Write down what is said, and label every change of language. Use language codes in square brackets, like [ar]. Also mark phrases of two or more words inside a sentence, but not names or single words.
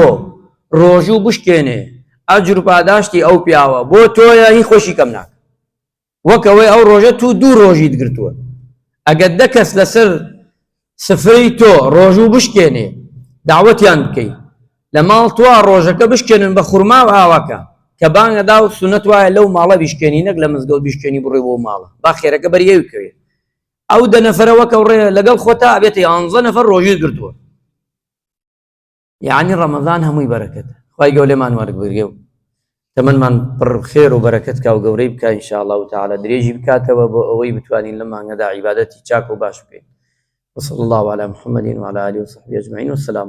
[ckb] ڕۆژوو بشکێنێ ئەجر و پاداشتی ئەو پیاوە بۆ تۆیە هی خۆشی کەم ناکە وەک ئەوەی ئەو ڕۆژە تو 2 ڕۆژیت گرتووە ئەگەر 10 کەس لەسەر سفرەی تۆ ڕۆژوو بشکێنێ داوەتیان بکەیت لە ماڵ توا ڕۆژەکە بشکێنن بە خورما و ئاوەکە کە بانگەدا و سونەت وایە لەو ماڵە بیشکێنی نەک لە مزگەوت بیشکێنی بڕێ بۆ ماڵە با خێرەکە بەریەوی بکەوێت ئەو 10 نەفەرەوە کەوڕێ لەگەڵ خۆتا ئەبێتە 11 نەفەر ڕۆژیت گرتووە یعنی ڕەمەزان هەمووی بەرەکەتە خوای گەورەمان وەربگرێ و تەمەنمان پڕ خێر و بەرەکەت کا و گەورەی بکە [ar] ئین شاء الله تعالی [ckb] درێژی بکاتەوە بۆ ئەوەی بتوانین لەم مانگەدا عیبادەتی چاک و باش بکەین [ar] وصلى الله على محمد وعلى آله وصحبه أجمعين والسلام